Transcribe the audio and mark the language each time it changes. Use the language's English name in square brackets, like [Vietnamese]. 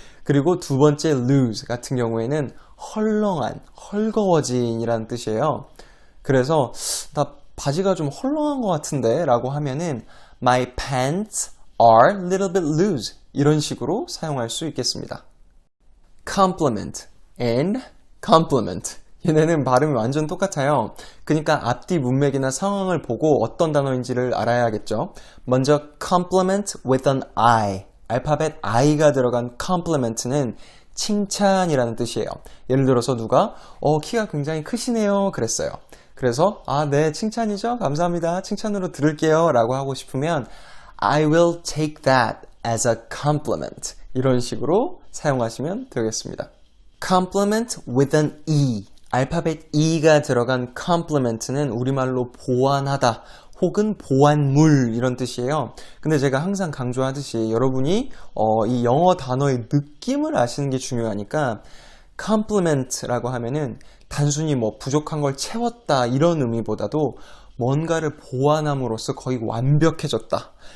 [Korean] 그리고 두 번째 lose 같은 경우에는 헐렁한, 헐거워진 이라는 뜻이에요. 그래서 나 바지가 좀 헐렁한 것 같은데 라고 하면은 [English] My pants are a little bit loose [Korean] 이런 식으로 사용할 수 있겠습니다. [English] Compliment and compliment. [Korean] 얘네는 발음이 완전 똑같아요. 그러니까 앞뒤 문맥이나 상황을 보고 어떤 단어인지를 알아야겠죠. 먼저 [English] compliment with an I. [Korean] 알파벳 I가 들어간 compliment는 칭찬이라는 뜻이에요. 예를 들어서 누가 키가 굉장히 크시네요 그랬어요. 그래서 네, 칭찬이죠? 감사합니다. 칭찬으로 들을게요 라고 하고 싶으면 [English] I will take that as a compliment. [Korean] 이런 식으로 사용하시면 되겠습니다. [English] compliment with an E. [Korean] 알파벳 E가 들어간 compliment는 우리말로 보완하다 혹은 보완물 이런 뜻이에요. 근데 제가 항상 강조하듯이 여러분이 이 영어 단어의 느낌을 아시는 게 중요하니까 compliment라고 하면은 단순히 뭐 부족한 걸 채웠다 이런 의미보다도 뭔가를 보완함으로써 거의 완벽해졌다.